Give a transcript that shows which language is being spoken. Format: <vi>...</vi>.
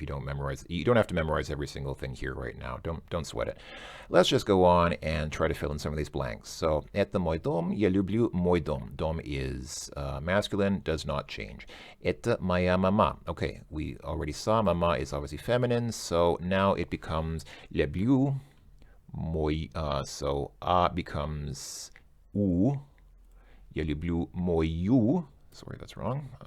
<en>If you don't memorize, you don't have to memorize every single thing here right now. Don't sweat it. Let's just go on and try to fill in some of these blanks.</en> <ru>So, это мой дом, я люблю мой дом.</ru> <en>Dom is masculine, does not change.</en> <ru>Это моя мама.</ru> <en>Okay, we already saw mama is obviously feminine, so now it becomes</en> <ru>люблю мой.</ru> <en>So becomes у.</en> <ru>Я люблю мою.</ru> <en>Sorry, that's wrong.</en>